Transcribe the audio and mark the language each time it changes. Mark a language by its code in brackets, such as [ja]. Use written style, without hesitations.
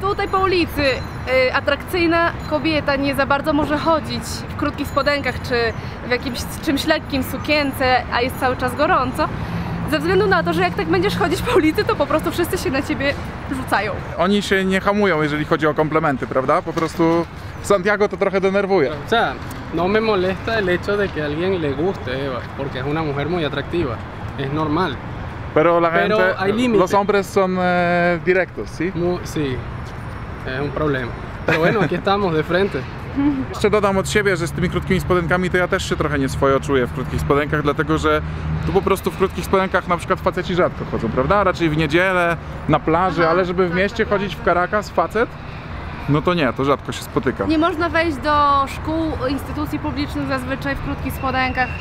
[pl] Tutaj po ulicy atrakcyjna kobieta nie za bardzo może chodzić w krótkich spodenkach czy w jakimś czymś lekkim, sukience, a jest cały czas gorąco. Ze względu na to, że jak tak będziesz chodzić po ulicy, to po prostu wszyscy się na ciebie rzucają. Oni się nie hamują, jeżeli chodzi o komplementy, prawda? Po prostu w Santiago to trochę denerwuje. [es] O sea, no me molesta el hecho de que a alguien le guste Eva, porque es una mujer muy atractiva. Es normal. Pero la Pero gente, hay límite. los hombres son directos, ¿sí? Sí. es un problema. Pero bueno, aquí estamos de frente. [pl] Jeszcze dodam od siebie, że z tymi krótkimi spodenkami to ja też się trochę nieswojo czuję w krótkich spodenkach, dlatego że tu po prostu w krótkich spodenkach na przykład faceci rzadko chodzą, prawda? Raczej w niedzielę, na plaży, ale żeby w mieście chodzić w Caracas facet, no to nie, to rzadko się spotyka. Nie można wejść do szkół, instytucji publicznych zazwyczaj w krótkich spodenkach.